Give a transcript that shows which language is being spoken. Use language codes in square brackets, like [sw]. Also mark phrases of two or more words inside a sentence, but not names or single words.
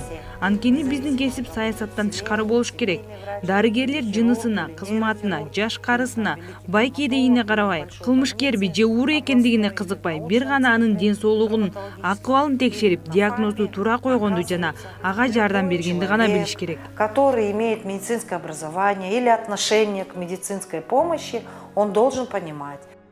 [ky] Анткени биздин кесип саясаттан тышкары болуш керек. Дарыгерлер жынысына, кызматына, жаш-карысына, бай-кедейине карабай, кылмышкерби же ууру экендигине кызыкпай, бир гана анын ден соолугунун акыбалын текшерип, диагнозду туура койгонду жана ага жардам бергенди гана билиш керек. [ru] Который имеет медицинское образование или отношение к медицинской помощи, он должен понимать.